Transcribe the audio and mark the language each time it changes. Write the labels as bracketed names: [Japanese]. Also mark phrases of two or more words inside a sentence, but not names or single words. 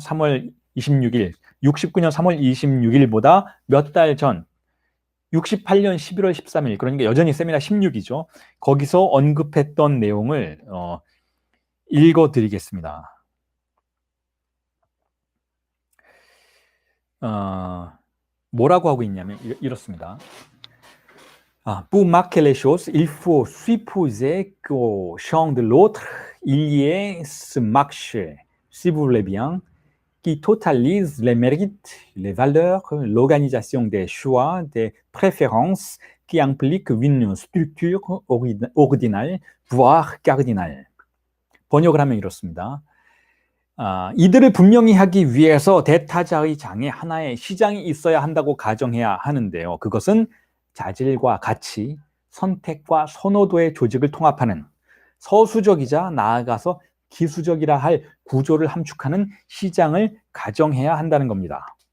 [Korean] 3월 26일, 69년 3월 26일보다 몇 달 전, 68년 11월 13일, 그러니까 여전히 세미나 16이죠. 거기서 언급했던 내용을 읽어드리겠습니다. 뭐라고 하고 있냐면 이렇습니다. [French] Pour marquer les choses, il faut supposer qu'au champ de l'autre, il y ait ce marché, si vous voulez bien, qui totalise les mérites, les valeurs, l'organisation des choix, des préférences, qui implique une structure ordinale, voire cardinale. [Korean] 번역을 하면 이렇습니다. 이들을 분명히 하기 위해서 대타자의 장에 하나의 시장이 있어야 한다고 가정해야 하는데요. 그것은 자질과 가치, 선택과 선호도의 조직을 통합하는 서수적이자 나아가서 기수적이라 할 구조를 함축하는 시장을 가정해야 한다는 겁니다.